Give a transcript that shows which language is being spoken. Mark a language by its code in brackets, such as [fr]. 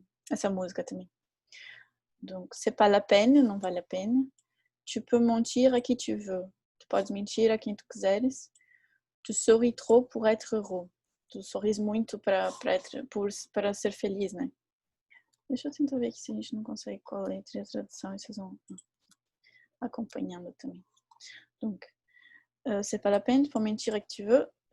[pt] Essa música também. [fr] Donc, c'est pas la peine, [pt] não vale a pena. [fr] Tu peux mentir a qui tu veux. [pt] Tu podes mentir a quem tu quiseres. [fr] Tu souris trop pour être heureux. [pt] Tu sorris muito para ser feliz, né? Deixa eu tentar ver aqui se a gente não consegue qual a letra e a tradução, e vocês vão acompanhando também. [fr] Donc, c'est pas la peine, pour mentir que tu veux.